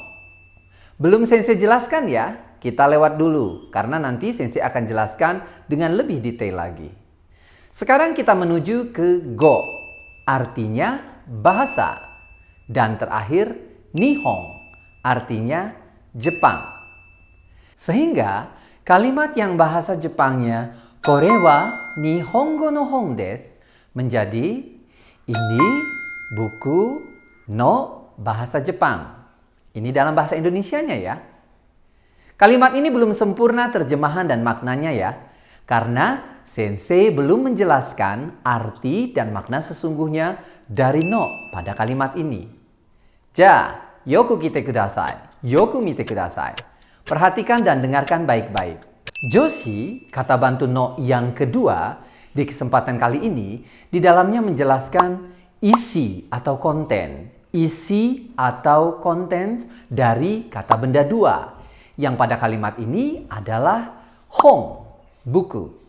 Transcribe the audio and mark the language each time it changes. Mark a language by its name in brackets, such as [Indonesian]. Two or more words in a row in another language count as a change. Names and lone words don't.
[Indonesian] Belum Sensei jelaskan ya, kita lewat dulu karena nanti Sensei akan jelaskan dengan lebih detail lagi. Sekarang kita menuju ke go, artinya bahasa. Dan terakhir nihon, artinya Jepang. Sehingga kalimat yang bahasa Jepangnya [Japanese] これは日本語の本です [Indonesian] menjadi ini buku no bahasa Jepang. Ini dalam bahasa Indonesianya ya. Kalimat ini belum sempurna terjemahan dan maknanya ya. Karena Sensei belum menjelaskan arti dan makna sesungguhnya dari no pada kalimat ini. [Japanese] じゃ、よく聞いてください。よく見てください. [Indonesian] Perhatikan dan dengarkan baik-baik. Joshi, kata bantu no yang kedua, di kesempatan kali ini, di dalamnya menjelaskan isi atau konten. Isi atau konten dari kata benda dua. Yang pada kalimat ini adalah hong, buku.